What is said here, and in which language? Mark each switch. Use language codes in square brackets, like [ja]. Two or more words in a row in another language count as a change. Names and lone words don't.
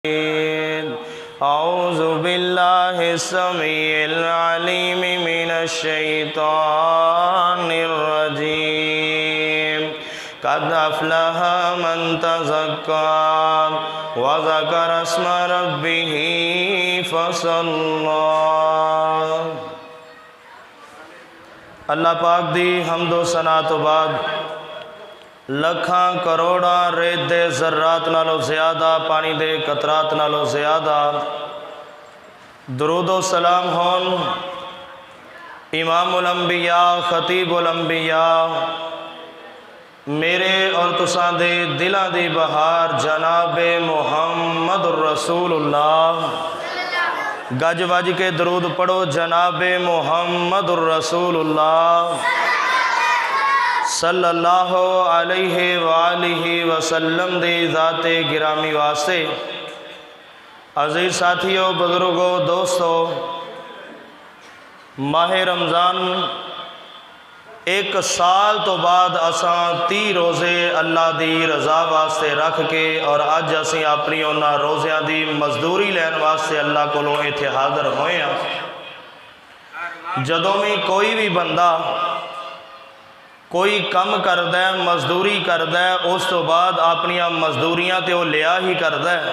[ar] أعوذ بالله السميع العليم من الشيطان الرجيم. قد أفلح من تزكى وذكر اسم ربه فصلى. [pa] ਅੱਲ੍ਹਾ ਪਾਕ ਦੀ ਹਮਦੋ ਸਨਾ ਤੋ ਬਾਅਦ ਲੱਖਾਂ ਕਰੋੜਾਂ ਰੇਤ ਦੇ ਜ਼ੱਰਾਤ ਨਾਲੋਂ ਜ਼ਿਆਦਾ, ਪਾਣੀ ਦੇ ਕਤਰਾਤ ਨਾਲੋਂ ਜ਼ਿਆਦਾ ਦਰੂਦ ਵ ਸਲਾਮ ਹੋਣ ਇਮਾਮੁਲ ਅੰਬੀਆ ਖ਼ਤੀਬੁਲ ਅੰਬੀਆ ਮੇਰੇ ਔਰ ਤੁਸਾਂ ਦੇ ਦਿਲਾਂ ਦੀ ਬਹਾਰ ਜਨਾਬੇ ਮੁਹੰਮਦੁਰ ਰਸੂਲੁੱਲਾਹ। ਗੱਜ ਵੱਜ ਕੇ ਦਰੂਦ ਪੜ੍ਹੋ ਜਨਾਬੇ ਮੁਹੰਮਦੁਰ ਰਸੂਲੁੱਲਾਹ [ar] صلى الله عليه وآله وسلم [pa] ਦੇ ਜ਼ਾਤੇ ਗਿਰਾਮੀ ਵਾਸਤੇ। ਅਜ਼ੀਜ਼ ਸਾਥੀਓ, ਬਜ਼ੁਰਗੋ, ਦੋਸਤੋ, ਮਾਹ ਰਮਜ਼ਾਨ ਇੱਕ ਸਾਲ ਤੋ ਬਾਅਦ ਅਸਾਂ 30 ਰੋਜ਼ੇ ਅੱਲ੍ਹਾ ਦੀ ਰਜ਼ਾ ਵਾਸਤੇ ਰੱਖ ਕੇ ਔਰ ਅੱਜ ਅਸੀਂ ਆਪਣੀ ਉਨ੍ਹਾਂ ਰੋਜ਼ਿਆਂ ਦੀ ਮਜ਼ਦੂਰੀ ਲੈਣ ਵਾਸਤੇ ਅੱਲ੍ਹਾ ਕੋਲੋਂ ਇੱਥੇ ਹਾਜ਼ਰ ਹੋਏ ਹਾਂ। ਜਦੋਂ ਭੀ ਕੋਈ ਭੀ ਬੰਦਾ ਕੋਈ ਕੰਮ ਕਰਦਾ ਹੈ, ਮਜ਼ਦੂਰੀ ਕਰਦਾ ਹੈ, ਉਸ ਤੋ ਬਾਅਦ ਆਪਣੀਆਂ ਮਜ਼ਦੂਰੀਆਂ ਤੋ ਵਹ ਲਿਆ ਹੀ ਕਰਦਾ ਹੈ।